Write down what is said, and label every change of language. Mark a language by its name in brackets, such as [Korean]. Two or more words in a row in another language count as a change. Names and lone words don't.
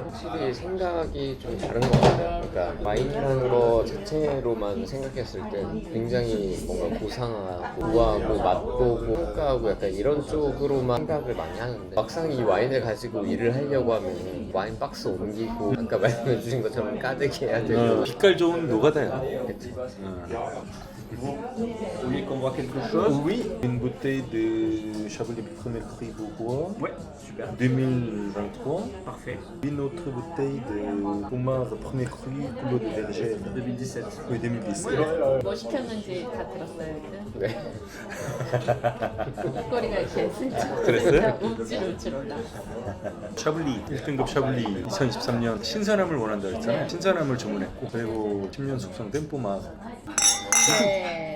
[Korean] 확실히 생각이 좀 다른 것 같아요. 그러니까 와인이라는 거 자체로만 생각했을 때 굉장히 뭔가 고상하고 우아하고 맛보고 평가하고 약간 이런 쪽으로만 생각을 많이 하는데 막상 이 와인을 가지고 일을 하려고 하면 와인 박스 옮기고 아까 말씀해 주신 것처럼 까대기 해야 되고 빛깔 좋은 노가다야. 그치? [French] Vous voulez qu'on voit quelque chose? Oui, une bouteille de Chablis Premier Cru Bourgois Ouais, super. 2023. Parfait. Une autre bouteille de Pommard Premier Cru Coulot de Vergène. 2017. Oui, 2017. [Korean] 뭐 시켰는지 다 들었어요, 일단. 네. 목걸이가 이렇게 슬쩍 그랬어요? 움찔움찔 올라. 샤블리 1등급 샤블리 2023년 신선함을 원한다 했잖아요. 신선함을 주문했고 그리고 10년 숙성된 뽀마. 네.